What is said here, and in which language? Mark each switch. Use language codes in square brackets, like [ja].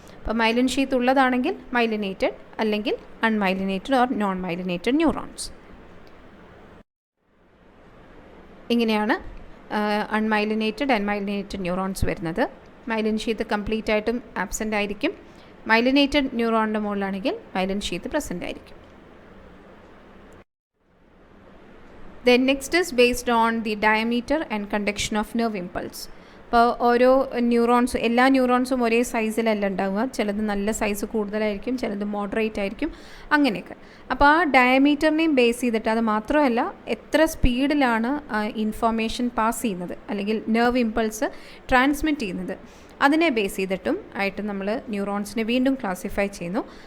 [ml] അപ്പോൾ myelin sheath ഉള്ളതാണെങ്കിൽ myelinated, അല്ലെങ്കിൽ അൺമൈലിനേറ്റഡ് ഓർ നോൺ മൈലിനേറ്റഡ് ന്യൂറോൺസ്. ഇങ്ങനെയാണ് അൺമൈലിനേറ്റഡ് ആൻഡ് മൈലിനേറ്റഡ് ന്യൂറോൺസ് വരുന്നത്. മൈലിൻ ഷീത്ത് കംപ്ലീറ്റ് ആയിട്ടും ആബ്സെൻ്റ് ആയിരിക്കും. മൈലിനേറ്റഡ് ന്യൂറോണിൻ്റെ മുകളിലാണെങ്കിൽ മൈലിൻ ഷീത്ത് പ്രസൻ്റ് ആയിരിക്കും. [en] Then next is based on the diameter and conduction of nerve impulse. [ml] അപ്പോൾ ഓരോ ന്യൂറോൺസ്, എല്ലാ ന്യൂറോൺസും ഒരേ സൈസിലല്ല ഉണ്ടാവുക. ചിലത് നല്ല സൈസ് കൂടുതലായിരിക്കും, ചിലത് മോഡറേറ്റ് ആയിരിക്കും, അങ്ങനെയൊക്കെ. അപ്പോൾ ആ ഡയമീറ്ററിനെയും ബേസ് ചെയ്തിട്ട്, അത് മാത്രമല്ല എത്ര സ്പീഡിലാണ് ഇൻഫോർമേഷൻ പാസ് ചെയ്യുന്നത് അല്ലെങ്കിൽ നെർവ് ഇമ്പൾസ് ട്രാൻസ്മിറ്റ് ചെയ്യുന്നത്, അതിനെ ബേസ് ചെയ്തിട്ടും ആയിട്ട് നമ്മൾ ന്യൂറോൺസിനെ വീണ്ടും ക്ലാസിഫൈ ചെയ്യുന്നു.